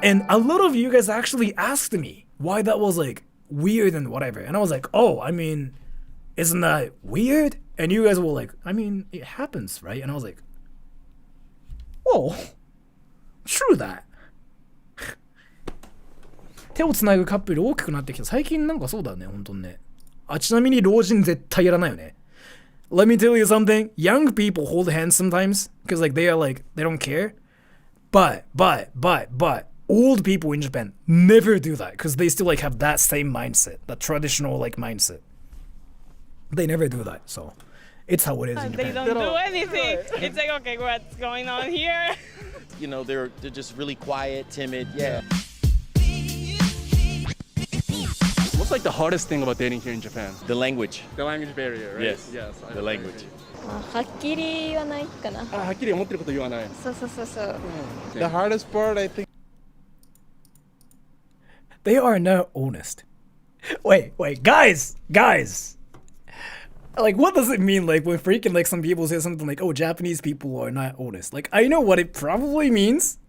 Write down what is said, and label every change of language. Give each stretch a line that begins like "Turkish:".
English: And a lot of you guys actually asked me why that was like weird and whatever, and I was like, oh, I mean, isn't that weird? And you guys were like, I mean, it happens, right? And I was like, oh, true that.
Japanese: 手をつなぐカップル大きくなってきた。最近なんかそうだね、本当にね。あ、ちなみに老人絶対やらないよね。
English: Let me tell you something. Young people hold hands sometimes because like they are like they don't care. But old people in Japan never do that because they still like have that same mindset, that traditional like mindset. They never do that. So it's how it is in Japan. They don't do anything. It's like, okay, what's going on here? You know, they're just really quiet, timid. Yeah. What's like the hardest thing about dating here in Japan? The language. The language barrier, right? Yes. The language.
Japanese: はっきり言わないかな。はっきり思ってること言わない。そう。
English: The hardest part, I think. They are not honest. Wait, guys. Like, what does it mean? Like, when freaking like some people say something like, "Oh, Japanese people are not honest." Like, I know what it probably means.